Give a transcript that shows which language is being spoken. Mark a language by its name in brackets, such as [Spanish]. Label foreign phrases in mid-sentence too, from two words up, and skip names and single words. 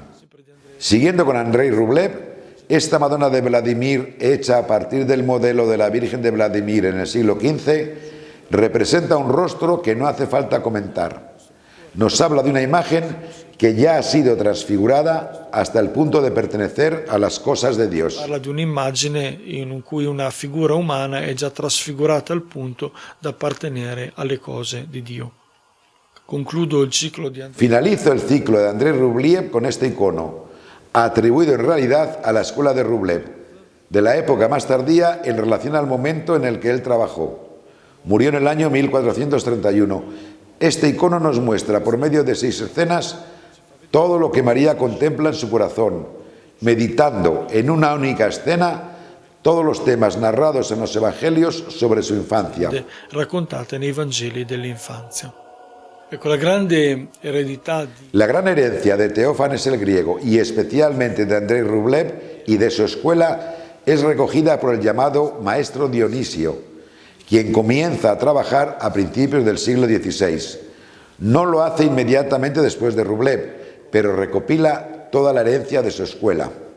[Spanish] Siguiendo con Andrei Rublev, esta Madonna de Vladimir, hecha a partir del modelo de la Virgen de Vladimir en el siglo XV, representa un rostro que no hace falta comentar. Nos habla de una imagen que ya ha sido transfigurada hasta el punto de pertenecer a las cosas de Dios. [Italian] Parla di un'immagine in cui una figura umana è già trasfigurata al punto da appartenere alle cose di Dio. Concludo il ciclo di [Spanish] Finalizo el ciclo de Andrei Rublev con este icono, atribuido en realidad a la escuela de Rublev, de la época más tardía en relación al momento en el que él trabajó. Murió en el año 1431. Este icono nos muestra, por medio de 6 escenas, todo lo que María contempla en su corazón, meditando en una única escena todos los temas narrados en los evangelios sobre su infancia. [Italian] Raccontate nei Vangeli dell'infanzia. Ecco, [Spanish] la gran herencia de Teófanes el Griego y especialmente de Andrei Rublev y de su escuela es recogida por el llamado maestro Dionisio, quien comienza a trabajar a principios del siglo XVI. No lo hace inmediatamente después de Rublev, pero recopila toda la herencia de su escuela.